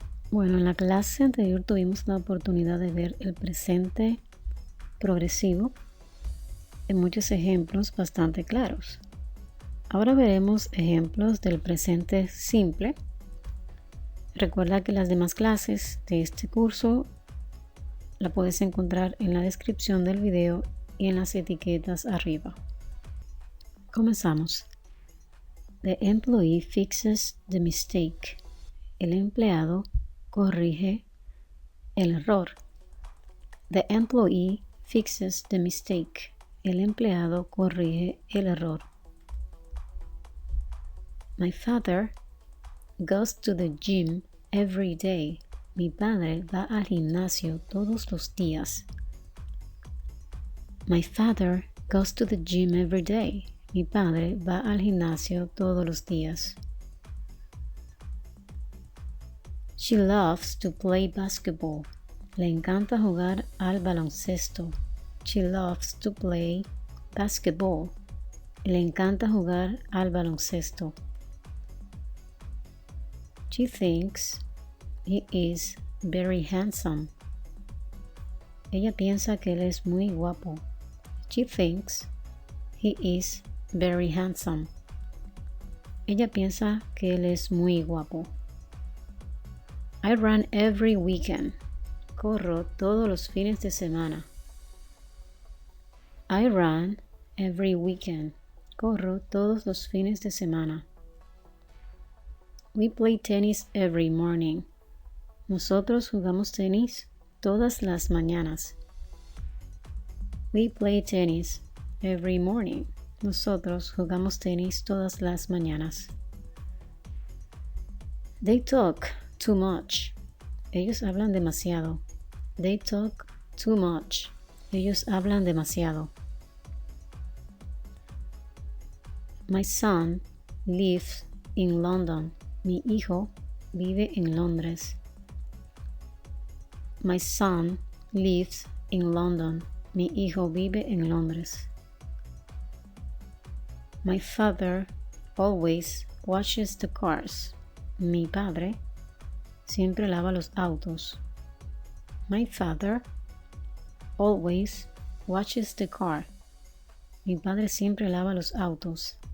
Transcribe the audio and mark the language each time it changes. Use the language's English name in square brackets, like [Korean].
[Spanish] Bueno, en la clase anterior tuvimos la oportunidad de ver el presente progresivo en muchos ejemplos bastante claros. Ahora veremos ejemplos del presente simple. Recuerda que las demás clases de este curso la puedes encontrar en la descripción del video y en las etiquetas arriba. Comenzamos. [English] The employee fixes the mistake. [Spanish] El empleado corrige el error. [English] The employee fixes the mistake. [Spanish] El empleado corrige el error. [English] My father goes to the gym every day. [Spanish] Mi padre va al gimnasio todos los días. [English] My father goes to the gym every day. [Spanish] Mi padre va al gimnasio todos los días. [English] She loves to play basketball. [Spanish] Le encanta jugar al baloncesto. [English] She loves to play basketball. [Spanish] Le encanta jugar al baloncesto. [English] She thinks he is very handsome. [Spanish] Ella piensa que él es muy guapo. [English] She thinks he is very handsome. [Spanish] Ella piensa que él es muy guapo. [English] I run every weekend. [Spanish] Corro todos los fines de semana. [English] I run every weekend. [Spanish] Corro todos los fines de semana. [English] We play tennis every morning. [Spanish] Nosotros jugamos tenis todas las mañanas. [English] We play tennis every morning. [Spanish] Nosotros jugamos tenis todas las mañanas. [English] They talk too much. [Spanish] Ellos hablan demasiado. [English] They talk too much. [Spanish] Ellos hablan demasiado. [English] My son lives in London. [Spanish] Mi hijo vive en Londres. [English] My son lives in London. [Spanish] Mi hijo vive en Londres. [English] My father always washes the cars. [Spanish] Mi padre siempre lava los autos. [English] My father always washes the car. [Spanish] Mi padre siempre lava los autos.